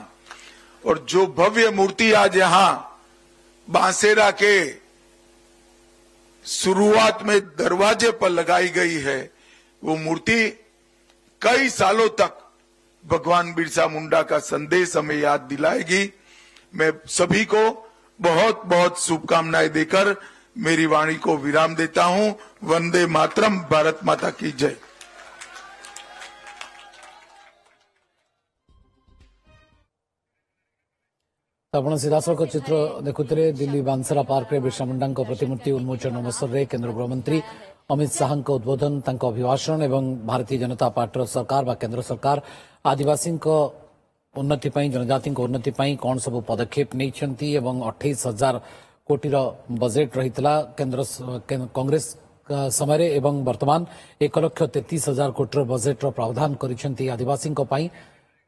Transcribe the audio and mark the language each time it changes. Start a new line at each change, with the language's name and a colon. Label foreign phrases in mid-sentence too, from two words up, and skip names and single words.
Hindi: और जो भव्य मूर्ति आज यहां बांसेरा के शुरुआत में दरवाजे पर लगाई गई है, वो मूर्ति कई सालों तक भगवान बिरसा मुंडा का संदेश हमें याद दिलाएगी। मैं सभी को बहुत बहुत शुभकामनाएं देकर मेरी वाणी को विराम देता हूं। वंदे मातरम, भारत माता की जय।
Odia: ଆପଣ ସିଧାସଳଖ ଚିତ୍ର ଦେଖୁଥିଲେ ଦିଲ୍ଲୀ ବାନ୍ସରା ପାର୍କରେ ବିର୍ସା ମୁଣ୍ଡାଙ୍କ ପ୍ରତିମୂର୍ତ୍ତି ଉନ୍ମୋଚନ ଅବସରରେ କେନ୍ଦ୍ର ଗୃହମନ୍ତ୍ରୀ ଅମିତ ଶାହାଙ୍କ ଉଦ୍ବୋଧନ, ତାଙ୍କ ଅଭିଭାଷଣ ଏବଂ ଭାରତୀୟ ଜନତା ପାର୍ଟିର ସରକାର ବା କେନ୍ଦ୍ର ସରକାର ଆଦିବାସୀଙ୍କ ଉନ୍ନତି ପାଇଁ, ଜନଜାତିଙ୍କ ଉନ୍ନତି ପାଇଁ କ'ଣ ସବୁ ପଦକ୍ଷେପ ନେଇଛନ୍ତି ଏବଂ 28,000 କୋଟିର ବଜେଟ୍ ରହିଥିଲା କେନ୍ଦ୍ର କଂଗ୍ରେସ ସମୟରେ ଏବଂ ବର୍ତ୍ତମାନ 1,33,000 କୋଟିର ବଜେଟ୍ର ପ୍ରାवधान କରିଛନ୍ତି ଆଦିବାସୀଙ୍କ ପାଇଁ।